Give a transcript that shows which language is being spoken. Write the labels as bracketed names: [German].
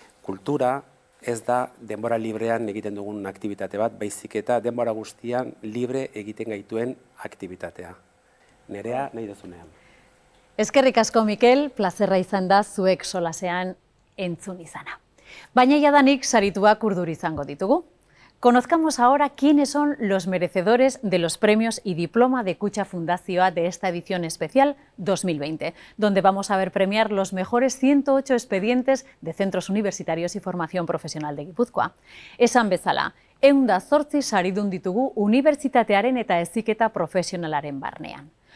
[Basque] Kultura ez da denbora librean egiten dugun aktibitate bat, baizik eta denbora guztian libre egiten gaituen aktibitatea. Nerea nahi duzunean. Eskerrik asko, Mikel, plazerra izan da zuek solasean entzun izana. Baina jadanik sarituak urduri izango ditugu. [Spanish] Conozcamos ahora quiénes son los merecedores de los premios y diploma de Kutxa Fundazioa de esta edición especial 2020, donde vamos a ver premiar los mejores 108 expedientes de centros universitarios y formación profesional de Gipuzkoa. [Basque] Esan bezala, 108 saridun ditugu unibertsitatearen eta heziketa profesionalaren barnean.